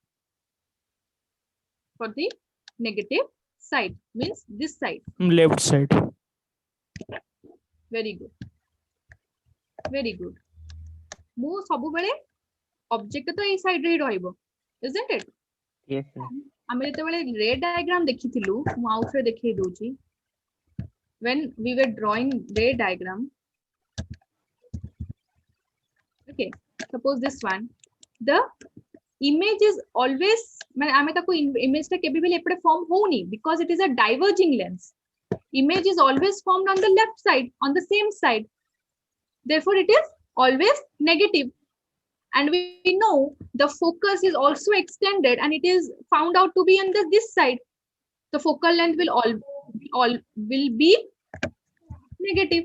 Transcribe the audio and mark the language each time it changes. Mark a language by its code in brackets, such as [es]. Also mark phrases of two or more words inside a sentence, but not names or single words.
[en] For the negative side means this side. Left side. Very good. Very good. [or] ମୁ ସବୁବେଳେ object ଟୋ ଏଇ side ରେ ରହିବୋ, [en] isn't it? yes, ma'am. [or] ଆମେ ଯେତେବେଳେ [en] ray diagram [or] ଦେଖିଥିଲୁ, ମୁଁ ଆଉ ଥରେ ଦେଖେଇ ଦଉଛି. [en] When we were drawing ray diagram, okay, suppose this one, the image is always, [or] ମାନେ ଆମେ ତାକୁ image ଟା କେବେ ବି ଏପଟେ form ହଉନି [en] because it is a diverging lens. Image is always formed on the left side, on the same side. Therefore, it is always negative. And we know the focus is also extended and it is found out to be on this side. The focal length will be negative.